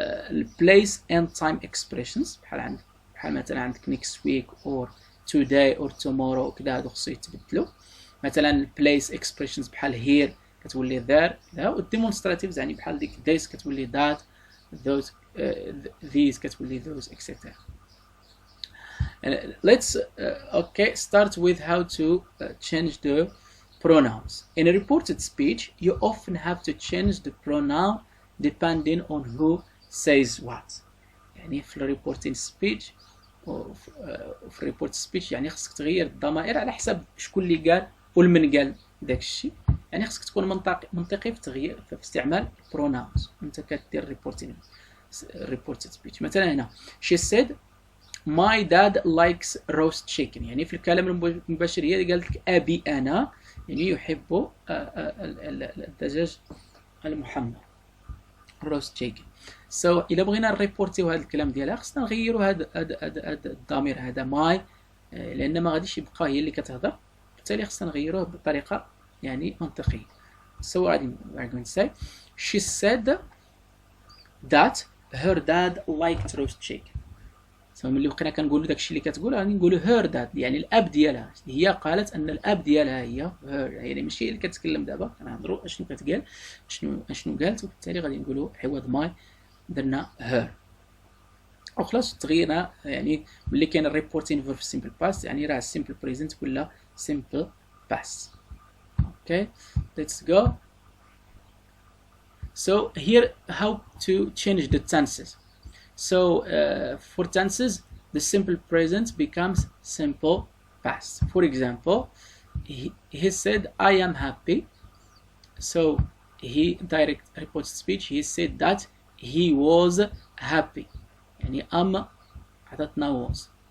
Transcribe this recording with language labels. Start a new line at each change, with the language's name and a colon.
Arabic: البليس اند تايم اكسبريشنز بحال مثلا عندك نيكست ويك اور
English: today or tomorrow
Arabic: وكذا، هادو خصو يتبدلوا. مثلا البليس اكسبريشنز بحال هير كتولي there، والديمونستراتيفز يعني بحال ديك this كتولي that، those these كتولي those etc.
English: Let's start with how to change the pronouns. In a reported speech you often have to change the pronoun depending on who says what.
Arabic: يعني في الريبورتين سبيتش وفي الريبورت سبيتش يعني خصك تغير الضمائر على حسب شكون اللي قال والمن قال داك الشيء. يعني خصك تكون منطقي في تغيير في استعمال pronouns وانت كدير reported speech. مثلا هنا
English: she said my dad likes roast chicken،
Arabic: يعني في الكلام المباشر هي اللي قالت لك ابي انا يعني يحب الدجاج المحمر roast chicken. so الا بغينا نريبورتيو هذا الكلام ديالها خصنا نغيروا هذا الضمير هذا my، لان ما غاديش يبقى هي اللي كتهضر، بالتالي خصنا نغيروه بطريقه يعني منطقيه.
English: so we're going to say she said that her dad liked roast chicken.
Arabic: so ملي بقينا كنقولوا داكشي اللي كتقول غادي نقولوا her dad، يعني الاب ديالها هي قالت ان الاب ديالها هي her، يعني ماشي هي اللي كتكلم. دابا كنهضروا اشنو كتقال شنو قالت، وبالتالي غادي نقولوا عوض my درنا her. وخلاص تغيرنا يعني ملي كاين الريبورتين فيرب في simple past يعني راه simple present ولا simple past.
English: okay let's go. so here how to change the tenses. So for tenses the simple present becomes simple past. For example he said I am happy. so he direct report speech he said that he was happy،
Arabic: يعني عطاتنا
English: was.